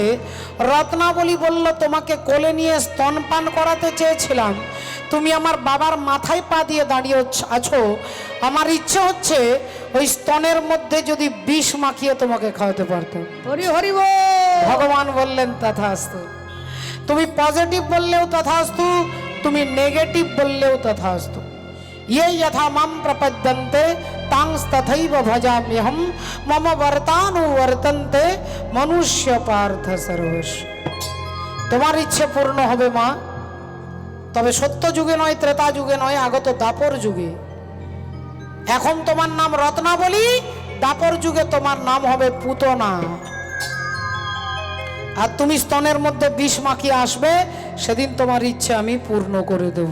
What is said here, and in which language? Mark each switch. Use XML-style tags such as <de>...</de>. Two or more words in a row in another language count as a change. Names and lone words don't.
<bn>রত্নাবলী বলল, তোমাকে কোলে নিয়ে স্তনপান করাতে চেয়েছিলাম, তুমি আমার বাবার মাথায় পা দিয়ে দাঁড়িয়ে আছো, আমার ইচ্ছে হচ্ছে ওই স্তনের মধ্যে যদি বিষ মাখিয়ে তোমাকে খাওয়াতে পারতাম। হরি হরি বল। ভগবান বললেন, তথাস্তু। তুমি পজিটিভ বললেও তথাস্তু, তুমি নেগেটিভ বললেও তথাস্তু।</bn> <sa>ये यथा मां प्रपद्यन्ते तांस्तथैव भजाम्यहं मम वर्तानुवर्तन्ते मनुष्य पार्थ सर्वस्व।</sa> <bn>তোমার ইচ্ছে পূর্ণ হবে মা, তবে সত্য যুগে নয়, ত্রেতা যুগে নয়, আগত দাপর যুগে। এখন তোমার নাম রত্নাবলী, দাপর যুগে তোমার নাম হবে পুতনা। আর তুমি স্তনের মধ্যে বিষ মাখিয়ে আসবে, সেদিন তোমার ইচ্ছে আমি পূর্ণ করে দেব।</bn>